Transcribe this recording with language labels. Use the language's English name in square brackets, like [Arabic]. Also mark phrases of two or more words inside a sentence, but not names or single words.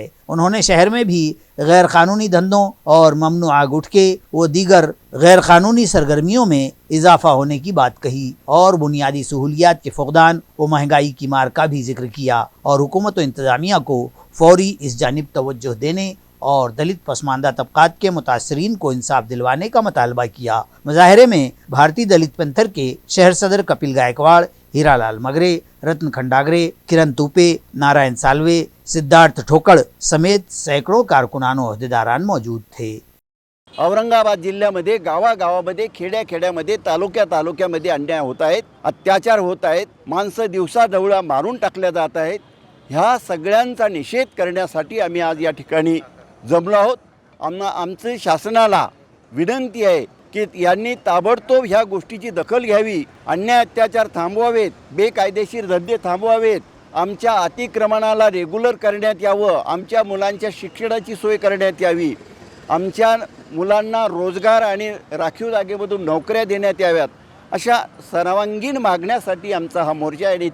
[Urdu] انہوں نے شہر میں بھی غیر قانونی دھندوں اور ممنوعہ گٹکے و دیگر غیر قانونی سرگرمیوں میں اضافہ ہونے کی بات کہی اور بنیادی سہولیات کے فقدان و مہنگائی کی مار کا بھی ذکر کیا اور حکومت و انتظامیہ کو فوری اس جانب توجہ دینے اور دلت پسماندہ طبقات کے متاثرین کو انصاف دلوانے کا مطالبہ کیا۔ مظاہرے میں بھارتی دلت پینتھر کے شہر صدر کپل گائیکواڑ، ہیرا لال مگرے، رتن کھنڈاگرے، کرن توپے، نارائن سالوے، سدھارتھ ٹھوکڑ سمیت سینکڑوں کارکنان و عہدیداران موجود تھے۔ [Marathi] औरंगाबाद जिल्ह्यामध्ये गावागावामध्ये खेड्याखेड्यामध्ये तालुक्यामध्ये अन्याय होत आहेत, अत्याचार होत आहेत, माणसं दिवसाढवळ्या मारून टाकल्या जात आहेत। ह्या सगळ्यांचा निषेध करण्यासाठी आम्ही आज या ठिकाणी जमलो आहोत। आमचं शासनाला विनंती आहे की यांनी ताबडतोब ह्या गोष्टीची दखल घ्यावी, अन्याय अत्याचार थांबवावेत, बेकायदेशीर धंदे थांबवावेत, आमच्या अतिक्रमणाला रेग्युलर करण्यात यावं, आमच्या मुलांच्या शिक्षणाची सोय करण्यात यावी, आमच्या मुलांना रोजगार आणि राखीव जागेमधून नोकऱ्या देण्यात याव्यात, अशा सर्वांगीण मागण्यासाठी आमचा हा मोर्चा आहे।